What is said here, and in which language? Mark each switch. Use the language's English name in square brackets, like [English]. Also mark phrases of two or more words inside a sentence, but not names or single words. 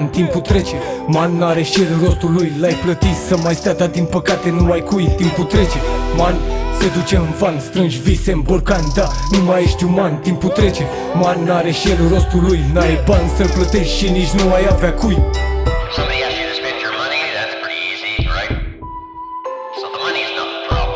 [Romanian] Timpul trece, man, n-are și el rostul lui. L-ai plătit să mai stea, dar din păcate nu ai cui. Timpul trece, man, se duce în van, strângi vise în borcan, da, nu mai ești uman. Timpul trece, man, n-are și el rostul lui. N-ai bani să-l plătești și nici nu ai avea cui. [English] Somebody asks you to spend your money, that's pretty easy, right? So the money is not the problem.